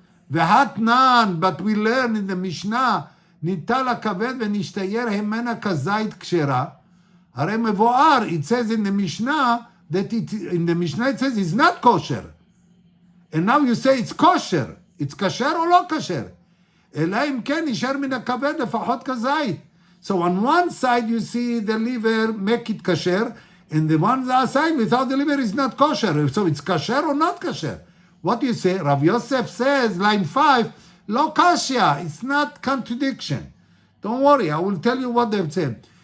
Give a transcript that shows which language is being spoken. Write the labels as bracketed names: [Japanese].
[English] V'hatnan, but we learn in the Mishnah, [Hebrew] ניטל הכבד ונשתייר המנה כזית כשרה. הרי מבואר, [English] it says in the Mishnah, it says it's not kosher. And now you say it's kosher. It's kasher or לא kasher? [Hebrew] אלא אם כן נשאר מן הכבד לפחות כזית. [English] So on one side you see the liver make it kasher, and the one side without the liver is not kosher. So it's kasher or not kasher? What do you say? Rav Yosef says, line 5, [Hebrew] lo kashya. [English] It's not contradiction. Don't worry, I will tell you what they've said.